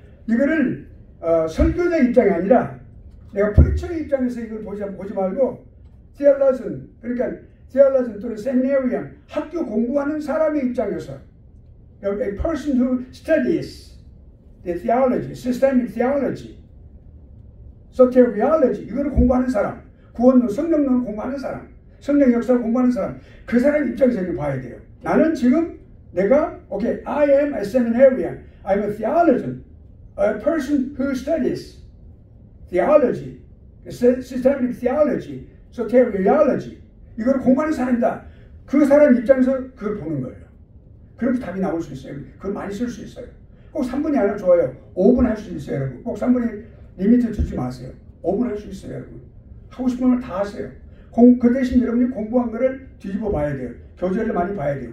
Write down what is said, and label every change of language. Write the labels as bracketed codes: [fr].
[ko] 이거를 설교자 입장이 아니라 내가 프리처의 입장에서 이걸 보지 말고 theologian, 그러니까 theologian 또는 seminarian, 학교 공부하는 사람의 입장에서 [en] a person who studies the theology, systemic theology, soteriology [ko] 이거를 공부하는 사람, 구원론, 성령론을 공부하는 사람, 성령 역사를 공부하는 사람, 그 사람 입장에서 이렇게 봐야 돼요. 나는 지금 내가 [en] I am a seminarian, I'm a theologian, a person who studies theology, systemic theology, soteriology [ko] 이거를 공부하는 사람이다. 그 사람 입장에서 그걸 보는 거예요. 그렇게 답이 나올 수 있어요. 그걸 많이 쓸 수 있어요. 꼭 3분이 아니라 좋아요. 5분 할 수 있어요, 여러분. 꼭 3분이 리미트 주지 마세요. 5분 할 수 있어요, 여러분. 하고 싶은 걸 다 하세요. 그 대신 여러분이 공부한 거를 뒤집어 봐야 돼요. 교재를 많이 봐야 돼요.